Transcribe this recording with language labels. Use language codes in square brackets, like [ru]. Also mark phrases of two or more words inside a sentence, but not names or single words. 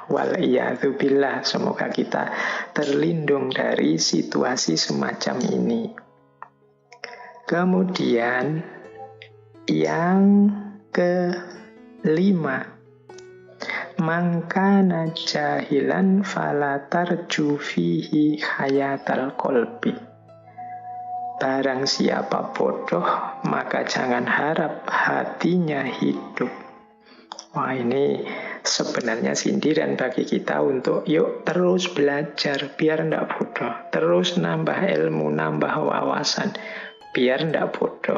[id] Waliyadzubillah, semoga kita terlindung dari situasi semacam ini. Kemudian yang kelima, [ar] من كان جاهلا فلا ترج فيه حياة القلب. [id] Barang siapa bodoh, maka jangan harap hatinya hidup. Wah, ini sebenarnya sindiran bagi kita untuk yuk terus belajar biar ndak bodoh. Terus nambah ilmu, nambah wawasan biar ndak bodoh.